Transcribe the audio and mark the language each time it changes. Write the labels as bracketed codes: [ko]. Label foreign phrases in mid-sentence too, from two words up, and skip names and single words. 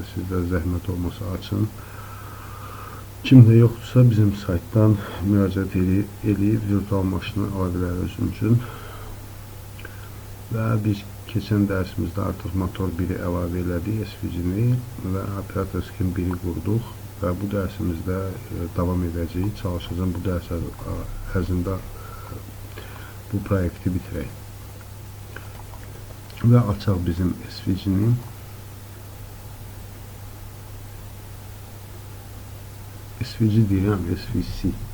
[az] Sizdə zəhmət olmasa açın. Kimdə yoxdursa bizim saytdan müraciət edib virtual maşını ala bilər özün üçün. Və biz keçən dərsimizdə artıq motor 1-i əlavə elədik, SVG-ni və operator skin 1-i qurduq və bu dərsimizdə davam edəcəyik. Çalışacağım bu dərs ərzində bu proyekti bitirək. Və açaq bizim SVG-ni. SVG deyirəm, SVC.